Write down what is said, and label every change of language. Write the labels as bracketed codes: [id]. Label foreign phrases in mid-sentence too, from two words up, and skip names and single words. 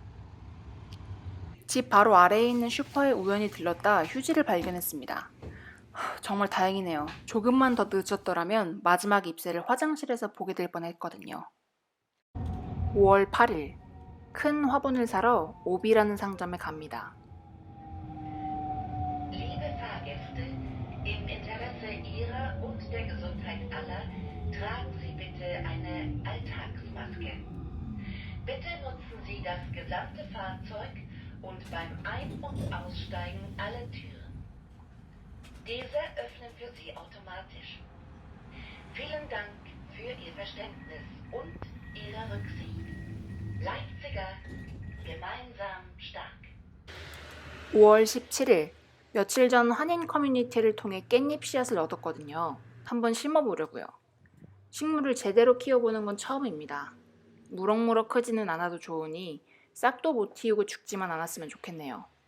[ko] 집 바로 아래에 있는 슈퍼에 우연히 들렀다 휴지를 발견했습니다. 정말 다행이네요. 조금만 더 늦었더라면 마지막 입새를 화장실에서 보게 될 뻔했거든요. 5월 8일, 큰 화분을 사러 오비라는 상점에 갑니다. [de] Liebe Fahrgäste, im Interesse Ihrer und der Gesundheit aller tragen Sie bitte eine Alltagsmaske. Bitte nutzen Sie das gesamte Fahrzeug und beim Ein- und Aussteigen alle Türen. Diese öffnen für Sie automatisch. Vielen Dank für Ihr Verständnis und Ihre Rücksicht. Leipziger, gemeinsam stark. [ko] 5월 17일, 며칠 전 한인 커뮤니티를 통해 깻잎 씨앗을 얻었거든요. 한번 심어보려고요. 식물을 제대로 키워보는 건 처음입니다. 무럭무럭 크지는 않아도 좋으니 싹도 못 틔우고 죽지만 않았으면 좋겠네요.